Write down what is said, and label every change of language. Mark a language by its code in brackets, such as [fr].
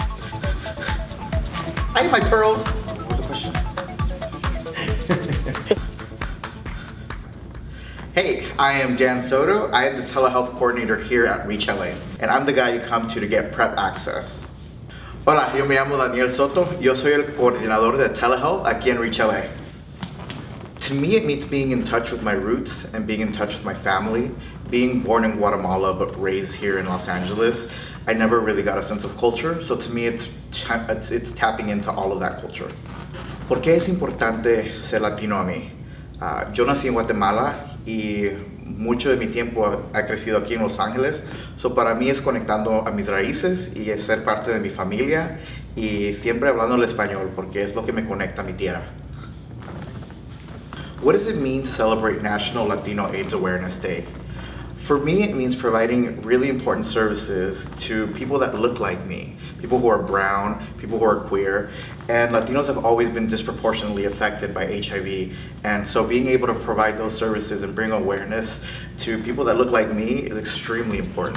[en] Hi, my pearls. What was the question? Hey, I am Dan Soto. I am the telehealth coordinator here at Reach LA, and I'm the guy you come to get PrEP access. [es] Hola, yo me llamo Daniel Soto. Yo soy el coordinador de telehealth aquí en Reach LA. [en] To me, it means being in touch with my roots and being in touch with my family. Being born in Guatemala but raised here in Los Angeles, I never really got a sense of culture. So to me, it's tapping into all of that culture. [es] ¿Por qué es importante ser latino a mí? Yo nací en Guatemala y mucho de mi tiempo ha crecido aquí en Los Ángeles. So para mí es conectando a mis raíces y es ser parte de mi familia y siempre hablando el español porque es lo que me conecta a mi tierra. [en] What does it mean to celebrate National Latino AIDS Awareness Day? For me, it means providing really important services to people that look like me, people who are brown, people who are queer, and Latinos have always been disproportionately affected by HIV, and so being able to provide those services and bring awareness to people that look like me is extremely important.